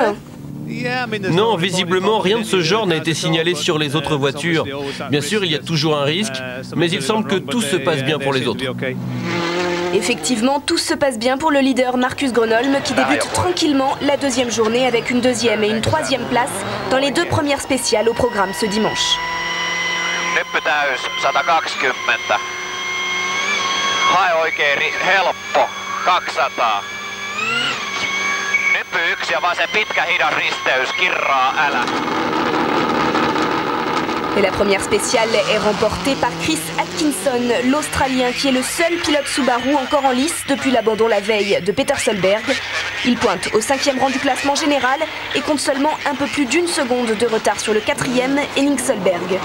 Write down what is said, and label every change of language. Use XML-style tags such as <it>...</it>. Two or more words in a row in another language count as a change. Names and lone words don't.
<fr>Non, visiblement, rien de ce genre n'a été signalé sur les autres voitures. Bien sûr, il y a toujours un risque, mais il semble que tout se passe bien pour les autres. Effectivement, tout se passe bien pour le leader Marcus Gronholm qui débute tranquillement la deuxième journée avec une deuxième et une troisième place dans les deux premières spéciales au programme ce dimanche.</fr> <fi>Nyppytäys 120. Hae oikein helppo 200. Nyppy 1 ja vaan se pitkä hidas risteys, kirraa älä.</fi> <fr>Et la première spéciale est remportée par Chris Atkinson, l'Australien qui est le seul pilote Subaru encore en lice depuis l'abandon la veille de Peter Solberg. Il pointe au 5e rang du classement général et compte seulement un peu plus d'une seconde de retard sur le 4e, Henning Solberg.</fr>